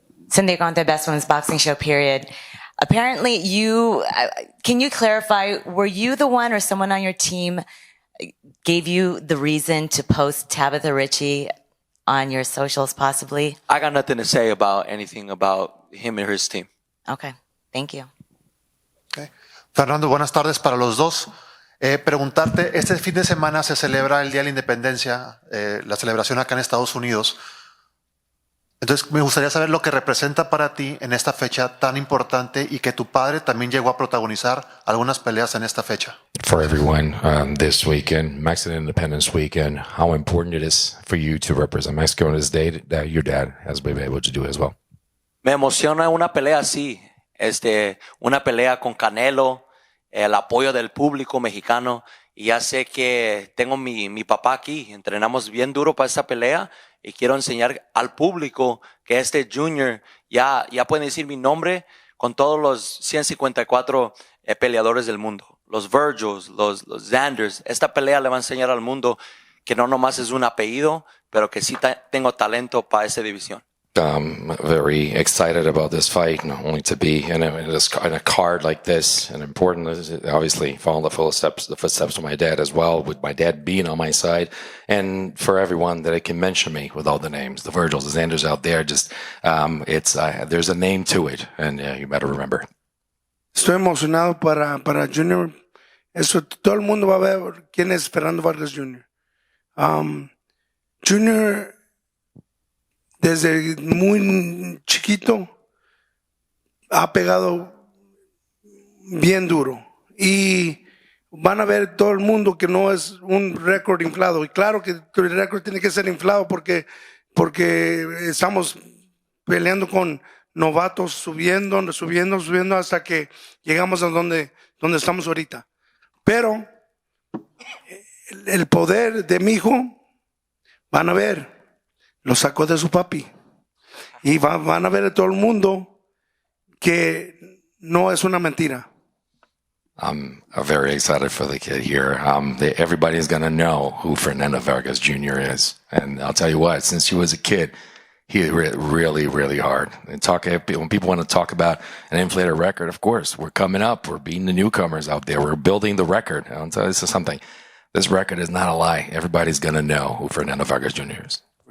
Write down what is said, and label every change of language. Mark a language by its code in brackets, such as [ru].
[en] Cynthia Conte, Best Women's Boxing Show, period. Apparently, can you clarify, were you the one or someone on your team gave you the reason to post Tabitha Ritchie on your socials, possibly? I got nothing to say about anything about him and his team. Okay, thank you. Okay. [es] Fernando, buenas tardes para los dos. Preguntarte, este fin de semana se celebra el Día de la Independencia, la celebración acá en Estados Unidos. Entonces, me gustaría saber lo que representa para ti en esta fecha tan importante y que tu padre también llegó a protagonizar algunas peleas en esta fecha. [en] For everyone, this weekend, Mexican Independence Weekend, how important it is for you to represent Mexico on this day that your dad has been able to do as well. [es] Me emociona una pelea así, una pelea con Canelo, el apoyo del público mexicano. Y ya sé que tengo mi papá aquí. Entrenamos bien duro para esta pelea y quiero enseñar al público que este Junior ya pueden decir mi nombre con todos los 154 peleadores del mundo. Los Virgils, los Xanders. Esta pelea le va a enseñar al mundo que no nomás es un apellido, pero que sí tengo talento para esa división. [en] Very excited about this fight, not only to be in a card like this, and important is obviously following the footsteps of my dad as well, with my dad being on my side, and for everyone that it can mention me with all the names, the Virgils, the Xanders out there, just there's a name to it, and you better remember. [es] Estoy emocionado para Junior. Eso, todo el mundo va a ver quién es Fernando Vargas Jr. Junior, desde muy chiquito, ha pegado bien duro. Y van a ver todo el mundo que no es un récord inflado. Y claro que el récord tiene que ser inflado porque estamos peleando con novatos, subiendo hasta que llegamos a donde estamos ahorita. Pero el poder de mi hijo, van a ver, lo sacó de su papi. Y van a ver a todo el mundo que no es una mentira. [en] I'm very excited for the kid here. Everybody's going to know who Fernando Vargas Jr. is. And I'll tell you what, since he was a kid, he hit really, really hard. And when people want to talk about an inflated record, of course, we're coming up. We're beating the newcomers out there. We're building the record. I'll tell you something. This record is not a lie. Everybody's going to know who Fernando Vargas Jr. is.